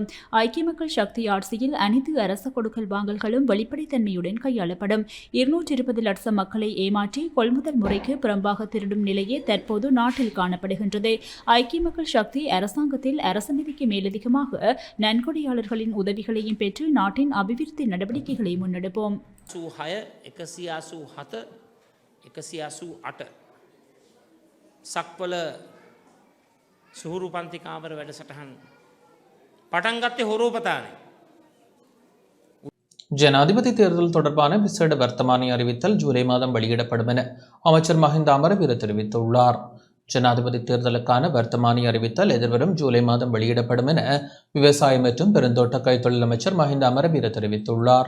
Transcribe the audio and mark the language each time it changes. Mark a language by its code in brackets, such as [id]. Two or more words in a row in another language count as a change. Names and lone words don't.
[ta] ஐக்கிய மக்கள் சக்தி ஆட்சியில் அனைத்து அரச கொடுக்கல் வாங்கல்களும் வெளிப்படைத்தன்மையுடன் கையாளப்படும். 220 லட்சம் மக்களை ஏமாற்றி கொள்முதல் முறைக்கு புறம்பாக திருடும் நிலையே தற்போது நாட்டில் காணப்படுகின்றது. ஐக்கிய மக்கள் சக்தி அரசாங்கத்தில் அரசு நிதிக்கு மேலதிகமாக நன்கொடையாளர்களின் உதவிகளையும் பெற்று நாட்டின் அபிவிருத்தி நடவடிக்கைகளை முன்னெடுப்போம். [si] සක්වල සුහුරු පන්ති කාමර වැඩසටහන් පටන් ගත්තේ හොරෝපතානේ. [ta] ஜனாதிபதி தேர்தல் தொடர்பான விசேட வர்த்தமானி அறிவித்தல் ஜூலை மாதம் வெளியிடப்படும் என அமைச்சர் மஹிந்த அமரவீர தெரிவித்துள்ளார். ஜனாதிபதி தேர்தலுக்கான வர்த்தமானி அறிவித்தல் எதிர்வரும் ஜூலை மாதம் வெளியிடப்படும் என விவசாய மற்றும் பெருந்தோட்ட கைத்தொழில் அமைச்சர் மஹிந்த அமரவீர தெரிவித்துள்ளார்.